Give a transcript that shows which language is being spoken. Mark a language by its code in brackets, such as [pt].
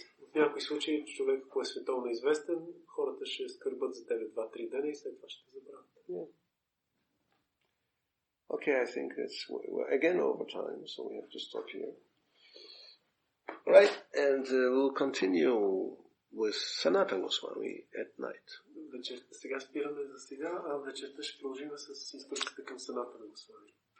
[bg] В някои случаи човек, ако е световно известен, хората ще скърбат за тебе 2-3 дена и след това ще забравят. [en] Yeah. Okay, I think we're again over time, so we have to stop here. Right, and we'll continue with Sanatana Goswami at night. [bg] Сега спираме за сега, а вечерта ще продължим с изпращите към Санатана Госвами.